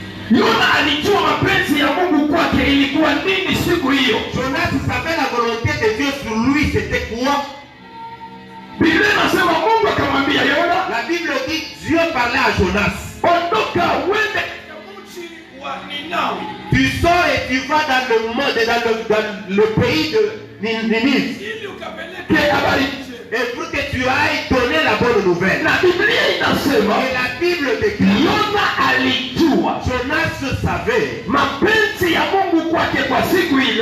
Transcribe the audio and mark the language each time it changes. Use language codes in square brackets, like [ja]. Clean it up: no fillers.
[sw] Yona alijua mapenzi ya Mungu kwake ilikuwa nini siku hiyo. [fr] Jonas savait la volonté de Dieu sur lui, c'était quoi? [sw] Biblia inasema Mungu akamwambia Yona, [fr] La Bible dit Dieu parlait à Jonas. [sw] ondoka uende katika mji wa Ninawi. [fr] Tu sors et tu vas dans le monde, dans le pays de Ninive. [sw] Ili ukapeleke [fr] Et pour que tu ailles donner la bonne nouvelle. [sw] Na Biblia inasema [fr] Et la Bible déclare, [sw] Yona alijua [fr] Jonas savait [sw] mapenzi ya Mungu kwake kwa siku ile